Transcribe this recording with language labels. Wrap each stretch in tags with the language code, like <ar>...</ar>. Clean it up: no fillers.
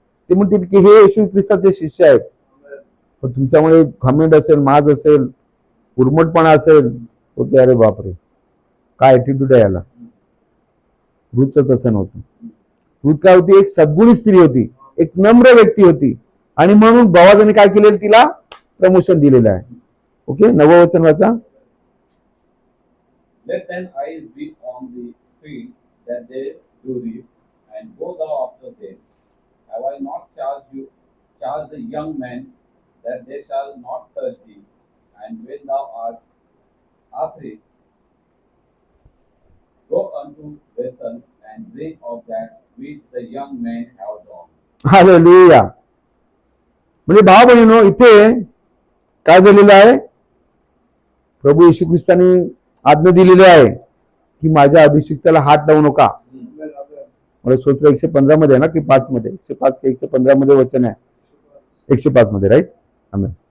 <mr>ते म्हणतील की हे येशू ख्रिस्ताचे शिष्य आहेत. पण तुमच्यामुळे घमंड असेल, माज असेल, उर्मटपणा असेल, होते अरे बापरे काय ऍटिट्यूड आहे याला. रूथचं तसं नव्हतं. रूथ काय होती, एक सद्गुणी स्त्री होती, एक नम्र व्यक्ती होती, आणि म्हणून बोआजाने काय केलेलं, तिला प्रमोशन दिलेलं आहे. ओके, 9वं वचन वाचा.</mr> <en>Let thine eyes be on the field that they do reap, and go thou after them. Have I not charged the young men that they shall not touch thee? And when thou art athirst, go unto vessels and drink of that which the young men have drawn.</en> <mr>Hallelujah. म्हणजे भाव बहिणीनो, इथे काय झालेलं आहे, प्रभू येशू ख्रिस्ताने आज्ञा दिलेली आहे की माझ्या अभिषिक्ताला हात लावू नका. मला सूत्र 115 मध्ये आहे ना की 5 मध्ये, 105 की 115 मध्ये वचन आहे, 105 मध्ये, राईट. आमेन.</mr>